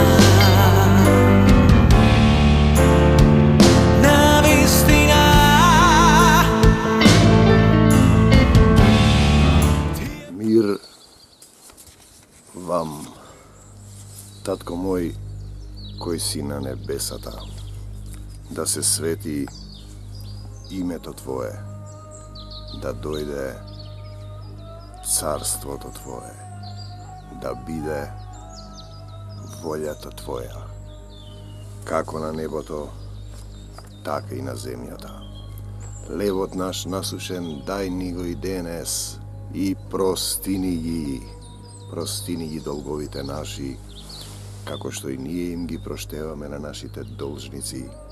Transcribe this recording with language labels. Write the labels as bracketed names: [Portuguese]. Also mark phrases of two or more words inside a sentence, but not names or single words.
[Macedonian] Mir vam, Tatko moj koji si na nebesata, da se sveti imето Tvoje, da dojde carството Tvoje, da биде волјата Твоја, како на небото, така и на земјата. Левот наш насушен дај ни го и денес, и простини ги долговите наши, како што и ние им ги проштеваме на нашите должници.